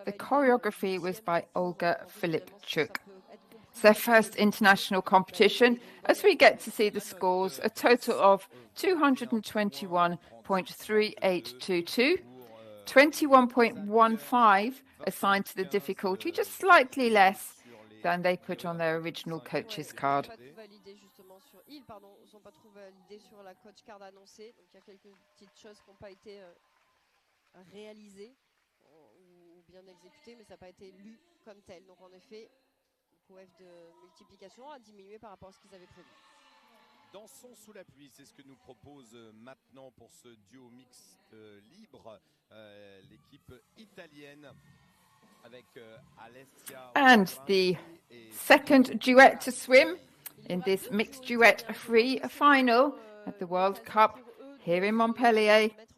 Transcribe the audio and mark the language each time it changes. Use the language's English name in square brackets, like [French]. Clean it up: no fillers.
[English] The choreography was by Olga Filipchuk. It's their first international competition as we get to see the scores, a total of 221.3822, 21.15 assigned to the difficulty, just slightly less than they put on their original coach's card. [French] Ils ne sont pas trop validés sur la coach card annoncée. Donc il y a quelques petites choses qui n'ont pas été réalisées ou bien exécutées, mais ça n'a pas été lu comme tel. Donc en effet, le coef de multiplication a diminué par rapport à ce qu'ils avaient prévu. Dansons sous la pluie, c'est ce que nous propose maintenant pour ce duo mixte libre l'équipe italienne avec Alessia. [English] And the second duet to swim in this mixed duet free final at the World Cup here in Montpellier.